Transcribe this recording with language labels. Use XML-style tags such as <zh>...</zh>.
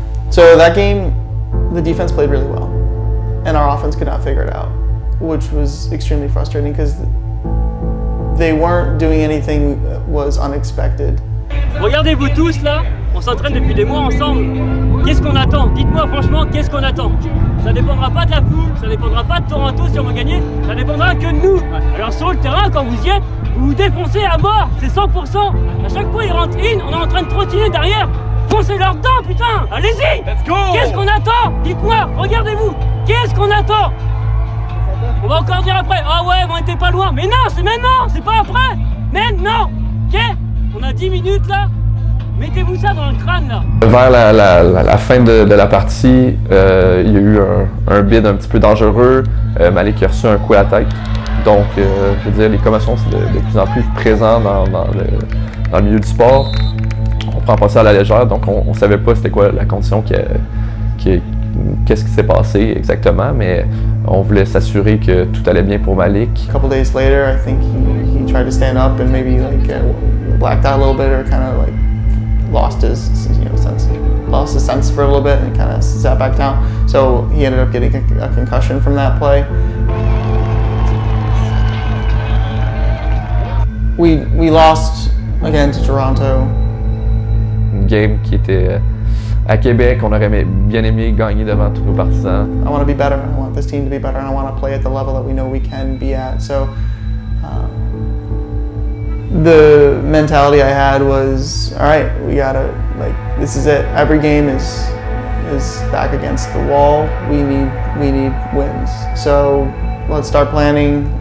<en>So that game, the defense played really well, and our offense could not figure it out, which was extremely frustrating because they weren't doing anything that was unexpected.</en> <fr>Regardez-vous tous là, on s'entraîne depuis des mois ensemble. Qu'est-ce qu'on attend? Dites-moi franchement, qu'est-ce qu'on attend? Ça dépendra pas de la foule, ça dépendra pas de Toronto si on va gagner, ça dépendra que de nous. Alors sur le terrain, quand vous y êtes, vous vous défoncez à mort, c'est 100%. À chaque fois ils rentrent on est en train de trottiner derrière. Foncez leur dedans, putain! Allez-y!</fr> <en>Let's go!</en> <fr>Qu'est-ce qu'on attend? Dites-moi, regardez-vous, qu'est-ce qu'on attend? On va encore dire après, ah ouais, on était pas loin. Mais non, c'est maintenant, c'est pas après. Maintenant, ok? On a 10 minutes là. Mettez-vous ça dans le crâne là. Vers la fin de la partie, il y a eu un bid un petit peu dangereux. Malik a reçu un coup à la tête. Donc, je veux dire, les commotions sont de plus en plus présentes dans le milieu du sport. On prend pas ça à la légère, donc on savait pas c'était quoi la condition qu'est-ce qui s'est passé exactement, mais on voulait s'assurer que tout allait bien pour Malik.</fr> <en>A couple days later, I think he tried to stand up and maybe like blacked out a little bit or kind of like lost his sense for a little bit and kind of sat back down. So he ended up getting a concussion from that play. We lost again to Toronto.</en> <fr>Une game qui était à Québec, on aurait bien aimé gagner devant tous nos partisans.</fr> <en>I want to be better. I want this team to be better, and I want to play at the level that we know we can be at. So the mentality I had was, all right, we gotta, like, this is it. Every game is back against the wall. We need wins. So let's start planning.</en>